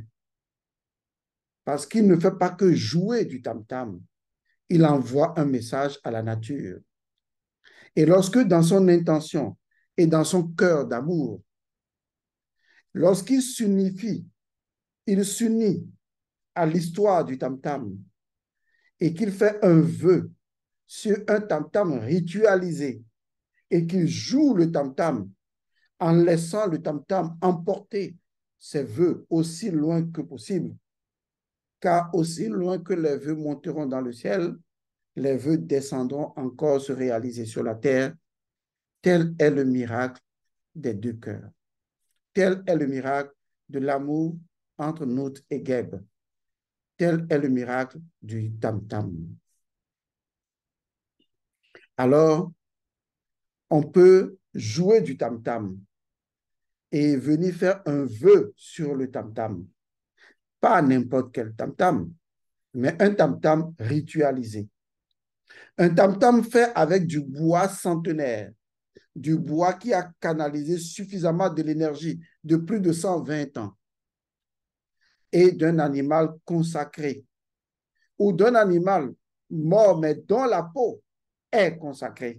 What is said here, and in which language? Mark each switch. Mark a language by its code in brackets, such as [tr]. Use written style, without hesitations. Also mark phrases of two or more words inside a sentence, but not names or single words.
[fr] Parce qu'il ne fait pas que jouer du tam-tam, il envoie un message à la nature. Et lorsque dans son intention et dans son cœur d'amour, lorsqu'il s'unifie, il s'unit à l'histoire du tam-tam et qu'il fait un vœu sur un tam-tam ritualisé et qu'il joue le tam-tam en laissant le tam-tam emporter ses vœux aussi loin que possible, car aussi loin que les vœux monteront dans le ciel, les vœux descendront encore se réaliser sur la terre. Tel est le miracle des deux cœurs. Tel est le miracle de l'amour entre Nout et Geb. Tel est le miracle du tam-tam. Alors, on peut jouer du tam-tam et venir faire un vœu sur le tam-tam. Pas n'importe quel tam-tam, mais un tam-tam ritualisé. Un tam-tam fait avec du bois centenaire, du bois qui a canalisé suffisamment de l'énergie de plus de 120 ans et d'un animal consacré ou d'un animal mort mais dont la peau est consacrée.